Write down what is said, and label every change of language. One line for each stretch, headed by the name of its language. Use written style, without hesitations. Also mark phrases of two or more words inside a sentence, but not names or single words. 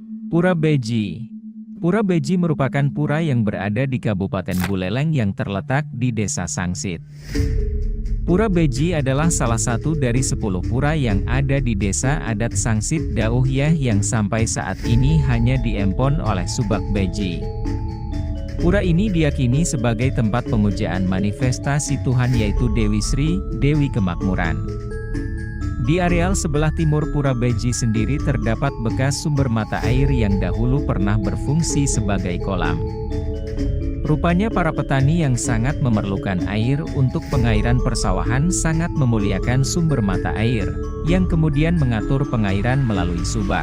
Indonesian: Pura Beji. Pura Beji merupakan pura yang berada di Kabupaten Buleleng yang terletak di Desa Sangsit. Pura Beji adalah salah satu dari 10 pura yang ada di Desa Adat Sangsit Dauhyah yang sampai saat ini hanya diempon oleh Subak Beji. Pura ini diyakini sebagai tempat pemujaan manifestasi Tuhan yaitu Dewi Sri, Dewi Kemakmuran. Di areal sebelah timur Pura Beji sendiri terdapat bekas sumber mata air yang dahulu pernah berfungsi sebagai kolam. Rupanya para petani yang sangat memerlukan air untuk pengairan persawahan sangat memuliakan sumber mata air, yang kemudian mengatur pengairan melalui subak.